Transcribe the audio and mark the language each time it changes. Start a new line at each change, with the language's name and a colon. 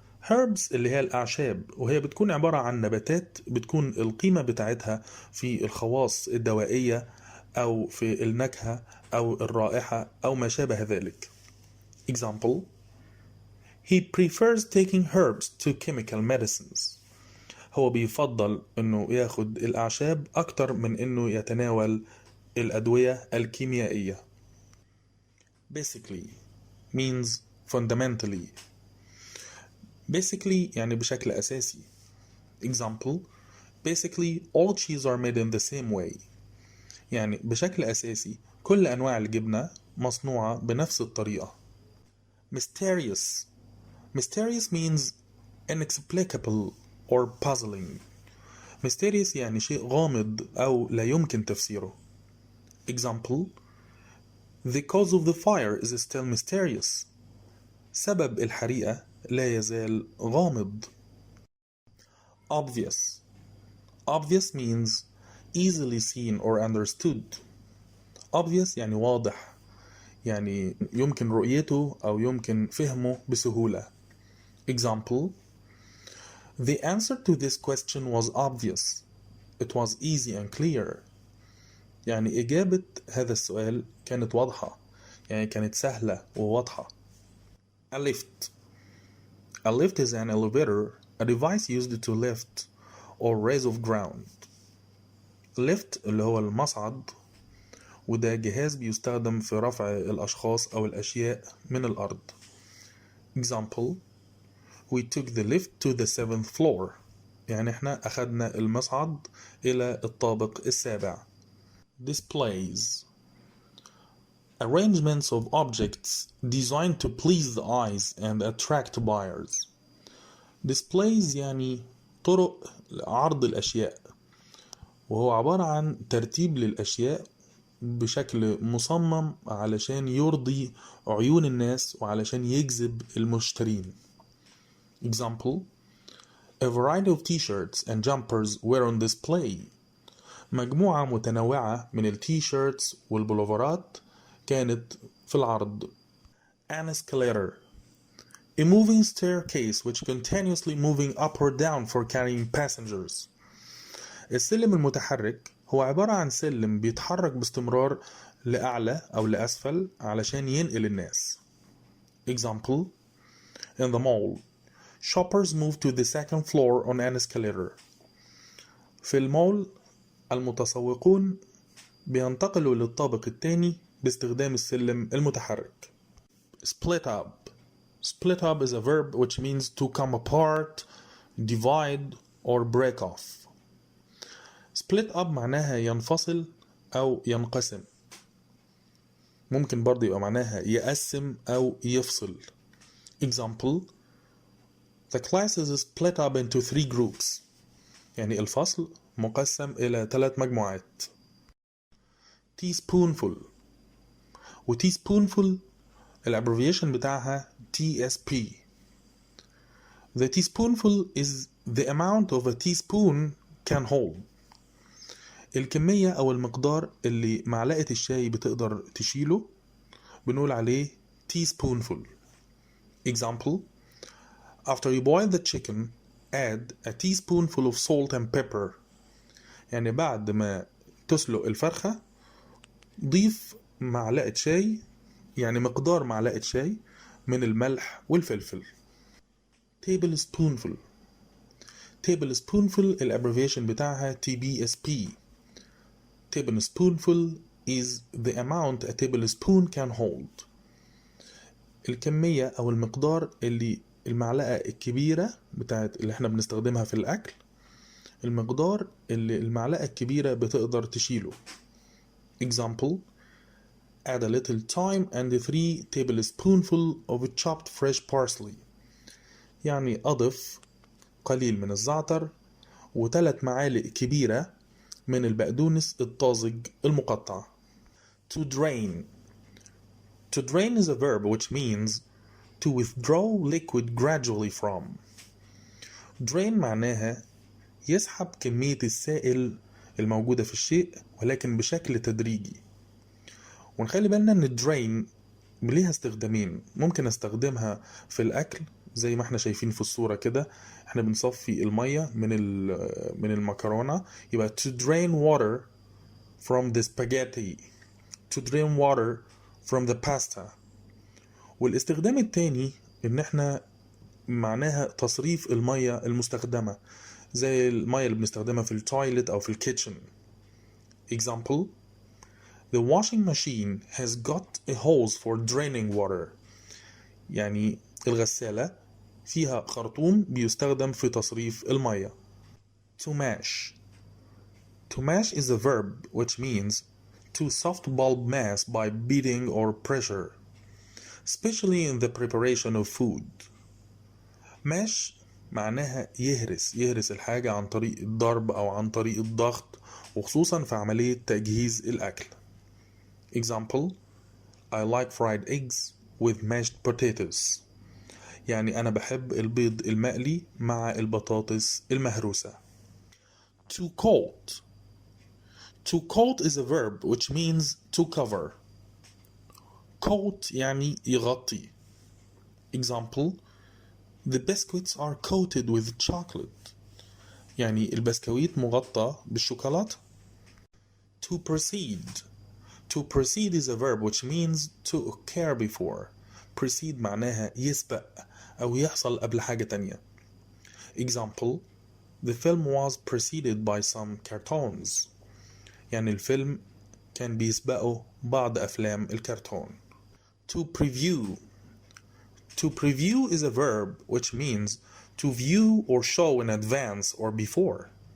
Arabic: Herbs اللي هي الأعشاب، وهي بتكون عبارة عن نباتات بتكون القيمة بتاعتها في الخواص الدوائية أو في النكهة أو الرائحة أو ما شابه ذلك.
English: Example: He prefers taking herbs to chemical medicines.
Arabic: هو بيفضل إنه ياخد الأعشاب أكتر من إنه يتناول الأدوية الكيميائية.
English: Basically means fundamentally.
Arabic: Basically يعني بشكل أساسي.
English: Example: Basically all cheese are made in the same way.
Arabic: يعني بشكل أساسي كل أنواع الجبنة مصنوعة بنفس الطريقة.
English: Mysterious. Mysterious means inexplicable or puzzling.
Arabic: Mysterious يعني شيء غامض أو لا يمكن تفسيره.
English: Example: The cause of the fire is still mysterious.
Arabic: سبب الحريقة لا يزال غامض.
English: Obvious. Obvious means easily seen or understood.
Arabic: Obvious يعني واضح، يعني يمكن رؤيته أو يمكن فهمه بسهولة.
English: Example: The answer to this question was obvious. It was easy and clear.
Arabic: يعني إجابة هذا السؤال كانت واضحة، يعني كانت سهلة وواضحة.
English: A lift. A lift is an elevator, a device used to lift or raise of ground.
Arabic: lift اللي هو المصعد، وده جهاز بيستخدم في رفع الأشخاص أو الأشياء من الأرض.
English: Example: We took the lift to the 7th floor.
Arabic: يعني احنا أخدنا المصعد إلى الطابق السابع.
English: Displays. Arrangements of objects designed to please the eyes and attract buyers.
Arabic: Displays يعني طرق عرض الأشياء، وهو عبارة عن ترتيب للأشياء بشكل مصمم علشان يرضي عيون الناس وعلشان يجذب المشترين.
English: Example: A variety of t-shirts and jumpers were on display.
Arabic: مجموعة متنوعة من التي-shirts والبلوفرات كانت في العرض.
English: An escalator. A moving staircase which continuously moving up or down for carrying passengers.
Arabic: السلم المتحرك هو عبارة عن سلم بيتحرك باستمرار لأعلى أو لأسفل علشان ينقل الناس.
English: Example: In the mall, shoppers move to the 2nd floor on an escalator.
Arabic: في المول المتسوقون بينتقلوا للطابق الثاني باستخدام السلم المتحرك.
English: Split up. Split up is a verb which means to come apart, divide, or break off.
Arabic: split up معناها ينفصل أو ينقسم. ممكن برضه يبقى معناها يقسم أو يفصل.
English: Example: The class is split up into 3 groups.
Arabic: يعني الفصل مقسم إلى 3 مجموعات.
English: teaspoonful.
Arabic: و teaspoonful الابريفيشن بتاعها TSP.
English: The teaspoonful is the amount of a teaspoon can hold.
Arabic: الكمية أو المقدار اللي معلقة الشاي بتقدر تشيله بنقول عليه teaspoonful.
English: Example: After you boil the chicken, add a teaspoonful of salt and pepper.
Arabic: يعني بعد ما تسلق الفرخة ضيف معلقة شاي، يعني مقدار معلقة شاي من الملح والفلفل.
English: tablespoonful.
Arabic: tablespoonful الابريفيشن بتاعها TBSP.
English: tablespoonful is the amount a tablespoon can hold.
Arabic: الكمية أو المقدار اللي المعلقة الكبيرة بتاعت اللي احنا بنستخدمها في الأكل، المقدار اللي المعلقة الكبيرة بتقدر تشيله.
English: Example: Add a little thyme and 3 tablespoonful of chopped fresh parsley.
Arabic: يعني أضف قليل من الزعتر و3 معالق كبيرة من البقدونس الطازج المقطع.
English: To drain. To drain is a verb which means to withdraw liquid gradually from.
Arabic: drain معناها يسحب كمية السائل الموجودة في الشيء ولكن بشكل تدريجي. ونخلي بالنا ان drain ليها استخدامين. ممكن استخدمها في الأكل زي ما احنا شايفين في الصورة كده، احنا بنصفي المية من المكرونة، يبقى
English: to drain water from the spaghetti, to drain water from the pasta.
Arabic: والاستخدام التاني ان احنا معناها تصريف المية المستخدمة زي المية اللي بنستخدمها في التويلت او في الكيتشن.
English: Example: The washing machine has got a hose for draining water.
Arabic: يعني الغسالة فيها خرطوم بيستخدم في تصريف المية.
English: To mash. To mash is a verb which means to soft bulb mass by beating or pressure, especially in the preparation of food.
Arabic: mash معناها يهرس الحاجة عن طريق الضرب أو عن طريق الضغط، وخصوصا في عملية تجهيز الأكل.
English: Example: I like fried eggs with mashed potatoes.
Arabic: يعني أنا بحب البيض المقلي مع البطاطس المهروسة.
English: To coat. To coat is a verb which means to cover.
Arabic: coat يعني يغطي.
English: Example: The biscuits are coated with chocolate.
Arabic: يعني البسكويت مغطى بالشوكولاتة.
English: To proceed. To proceed is a verb which means to occur before.
Arabic: Proceed معناها يسبق أو يحصل قبل حاجة تانية.
English: Example: the film was preceded by some cartoons.
Arabic: يعني الفيلم كان بيسبقه بعض أفلام الكرتون.
English: To preview. To preview is a verb which means to view or show in advance or before.